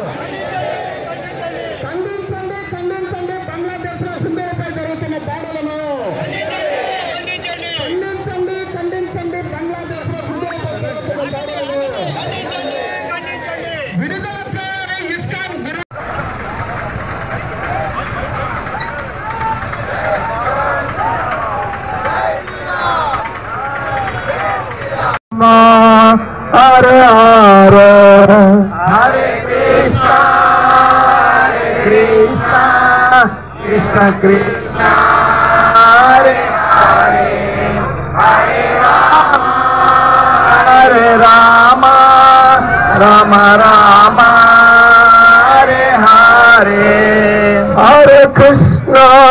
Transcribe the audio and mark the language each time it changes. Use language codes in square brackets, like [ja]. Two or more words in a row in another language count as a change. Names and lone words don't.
[te] ఖండించండి బంగ్లాదేశ్లో హిందువులపై జరుగుతున్న దాడులను ఖండించండి బంగ్లాదేశ్లో హిందువులపై జరుగుతున్న దాడులను విడుదల చేయాలి ఇస్కాన్ [sa] हरे हरे हरे कृष्ण कृष्ण कृष्ण हरे हरे हरे राम राम राम हरे हरे हरे कृष्ण